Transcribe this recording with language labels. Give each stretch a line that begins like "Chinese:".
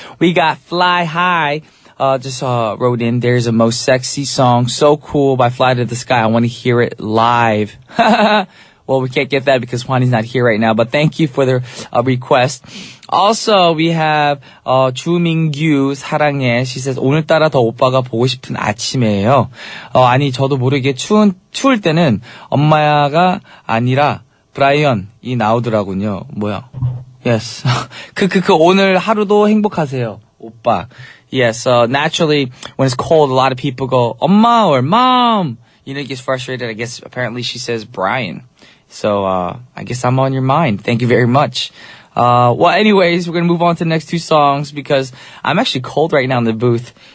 English: We got Fly High, just wrote in, there's a most sexy song, so cool by Fly to the Sky. I want to hear it live. Well, we can't get that because Juani's not here right now, but thank you for the request. Also, we have 주민규
Korean: 사랑해.
English: She says,
Korean: 오늘따라 더 오빠가 보고 싶은 아침이에요. 아니, 저도 모르게 추울 때는 엄마가 아니라 브라이언이 나오더라고요. 뭐야?
English: Yes.
Korean: 오늘 하루도 행복하세요. 오빠.
English: Yes, naturally, when it's cold, a lot of people go, 엄마 or mom. You know, it gets frustrated. I guess apparently she says Brian. So, I guess I'm on your mind. Thank you very much. Well, anyways, we're going to move on to the next two songs because I'm actually cold right now in the booth.